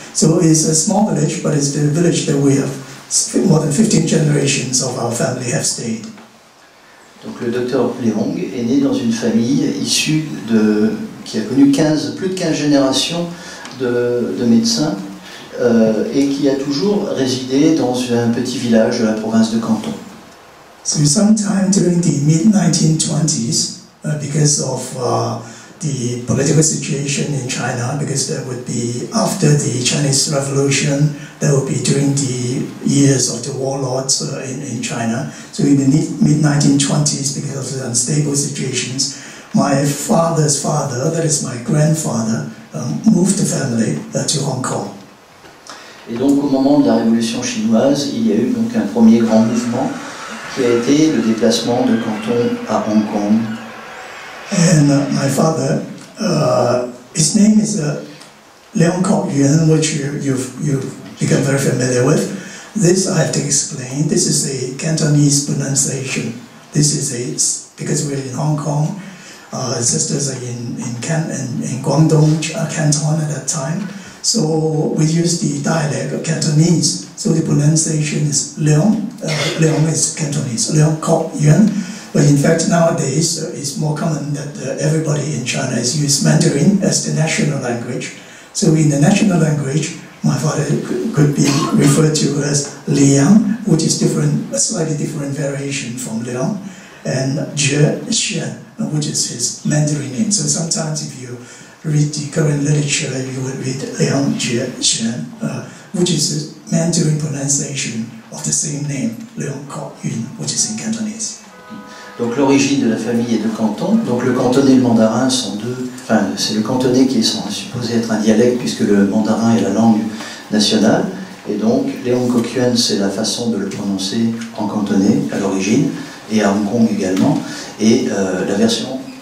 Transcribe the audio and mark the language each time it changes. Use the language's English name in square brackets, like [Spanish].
[English] So it's a small village, but it's the village that we have more than 15 generations of our family have stayed. [French] Donc le docteur Leong est né dans une famille issue qui a connu plus de 15 générations de médecins et qui a toujours résidé dans un petit village de la province de Canton. [English] So sometime during the mid-1920s, because of the political situation in China, because that would be after the Chinese Revolution, that would be during the years of the warlords in China. So in the mid-1920s, because of the unstable situations, my father's father, that is my grandfather, moved the family to Hong Kong. [French] Et donc au moment de la Révolution chinoise, il y a eu donc un premier grand mouvement qui a été le déplacement de Canton à Hong Kong. [English] And my father, his name is Leong Kok Yuen, which you've become very familiar with. This I have to explain. This is a Cantonese pronunciation. This is because we're in Hong Kong. Sisters are in Guangdong Canton at that time. So we use the dialect of Cantonese. So the pronunciation is Leong. Leong is Cantonese. Leong Kok Yuen. But in fact, nowadays, it's more common that everybody in China is used Mandarin as the national language. So in the national language, my father could be referred to as Liang, which is a slightly different variation from Leong, and Jie Xian, which is his Mandarin name. So sometimes if you read the current literature, you would read Liang Jie Xian, which is the Mandarin pronunciation of the same name, Leong Kok Yuen, which is in Cantonese. [French] Donc l'origine de la famille est de Canton. Donc le cantonais et le mandarin sont deux. Enfin, c'est le cantonais qui est supposé être un dialecte puisque le mandarin est la langue nationale. Et donc Leong Kok Yuen, c'est la façon de le prononcer en cantonais à l'origine et à Hong Kong également. Et la version